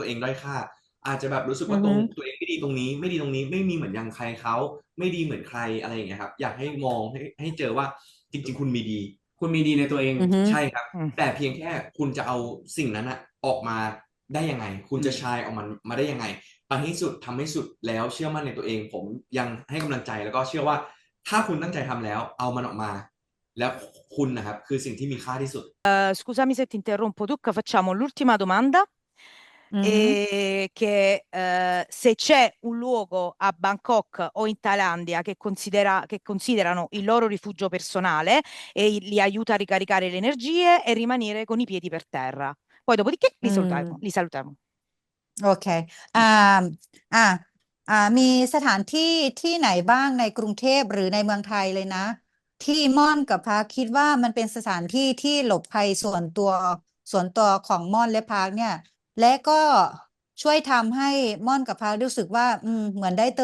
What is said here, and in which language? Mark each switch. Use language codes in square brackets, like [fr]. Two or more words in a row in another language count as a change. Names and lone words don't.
[th] เองด้อยค่า อาจจะแบบรู้สึกว่าตัวเองไม่ดีตรงนี้ไม่ดีตรงนี้ไม่มีเหมือนอย่างใครเขาไม่ดีเหมือนใครอะไรอย่างเงี้ยครับอยากให้มองให้เจอว่าจริงๆคุณมีดีในตัวเองใช่ครับ แต่เพียงแค่คุณจะเอาสิ่งนั้นอะออกมาได้ยังไง คุณจะชายออกมาได้ยังไงไปให้สุดทำให้สุดแล้วเชื่อมั่นในตัวเองผมยังให้กำลังใจแล้วก็เชื่อว่าถ้าคุณตั้งใจทำแล้วเอามันออกมา แล้วคุณนะครับคือสิ่งที่มีค่าที่สุด [it] Scusami se ti interrompo, Ducca, facciamo l'ultima domanda. Che se c'è un luogo a Bangkok o in Thailandia che considerano il loro rifugio personale e li aiuta a ricaricare le energie e rimanere con i piedi per terra. Poi dopodiché li salutiamo. [th] โอเคมีสถานที่ที่ไหนบ้างในกรุงเทพหรือในเมืองไทยเลยนะ ที่ม่อนกับพาร์คคิดว่ามันเป็นสถานที่ที่หลบ ภัยส่วนตัวของม่อนและพาร์คเนี่ย และก็ช่วยทำให้ม่อนกับพาร์ครู้สึกว่าเหมือนได้เติ